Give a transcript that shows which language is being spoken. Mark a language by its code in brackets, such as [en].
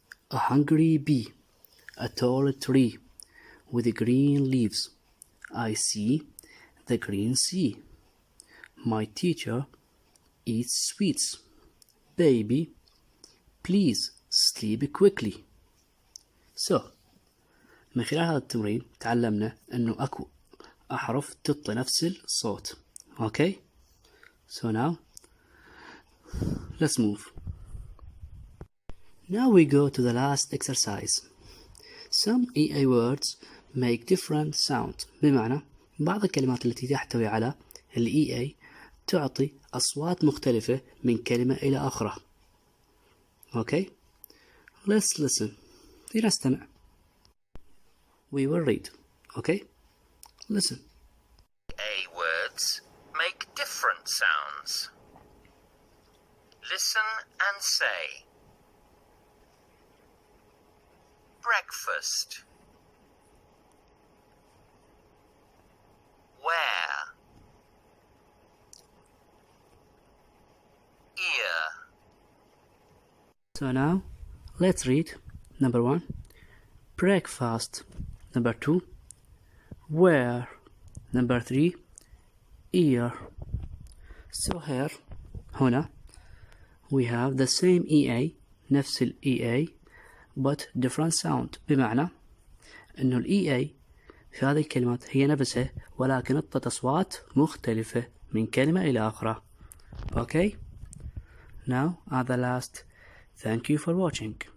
[en] A hungry bee, a tall tree with green leaves. I see the green sea. My teacher eats sweets. Baby, please sleep quickly. [ar] So, من خلال هذا التمرين تعلمنا أنه أكو أحرف تعطي نفس الصوت. Okay? [en] So now, let's move. Now we go to the last exercise. Some EA words make different sound. [ar] بمعنى بعض الكلمات التي تحتوي على EA تعطي أصوات مختلفة من كلمة إلى أخرى. [en] Okay? Let's listen. [ar] لنستمع. [en] We will read. Okay? Listen. A words make different sounds. Listen and say. Breakfast. Where. Ear. So now, let's read. Number 1, breakfast. Number 2, where. Number 3, ear. So here, [ar] هنا, [en] we have the same EA, [ar] نفس [en] EA, but different sound. [ar] بمعنى إنه EA في هذه الكلمات هي نفسها ولكن عطت أصوات مختلفة من كلمة إلى أخرى. [en] Okay? Now, at the last, thank you for watching.